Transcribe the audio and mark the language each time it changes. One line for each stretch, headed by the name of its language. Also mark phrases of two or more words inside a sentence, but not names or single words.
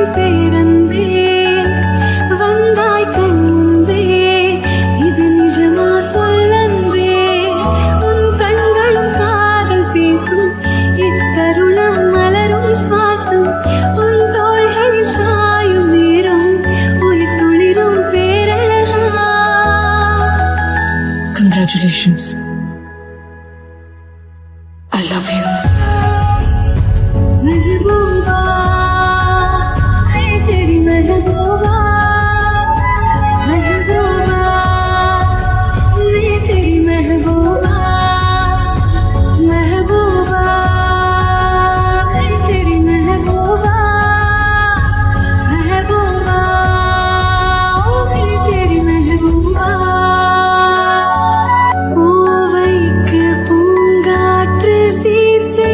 Tamil: பேரன்பே வந்தாய் கண் முன்பே இது நிஜமா சொல்லன்பே உன் கண்களும் காதல் பேசும் இத்தருணம் மலரும் சுவாசம் உன் தோள்களில் சாயும் நேரம் உயிர் துளிரும் பேரழகா
English: Congratulations. I love you.
Hindi: महबूबा है तेरी महबूबा महबूबा मैं तेरी महबूबा महबूबा है तेरी महबूबा महबूबा मैं तेरी महबूबा
Tamil: பூவைக்கு பூங்காற்று சீர்